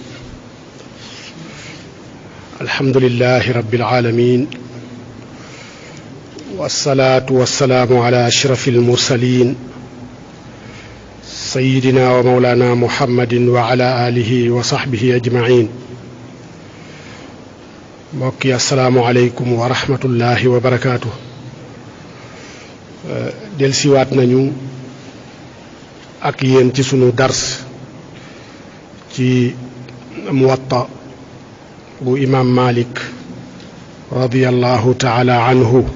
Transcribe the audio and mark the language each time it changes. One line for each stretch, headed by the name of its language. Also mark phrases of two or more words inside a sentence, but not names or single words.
Arabic: الحمد لله رب العالمين، والصلاة والسلام على أشرف المرسلين سيدنا ومولانا محمد وعلى آله وصحبه أجمعين.
Wolof: mbokk yi
Arabic: السلام عليكم ورحمة الله وبركاته.
Wolof: delsiwaat nañu ak yéen ci sunu dars ci muwatta bu imam Malik
Arabic: رضي الله تعالى عنه.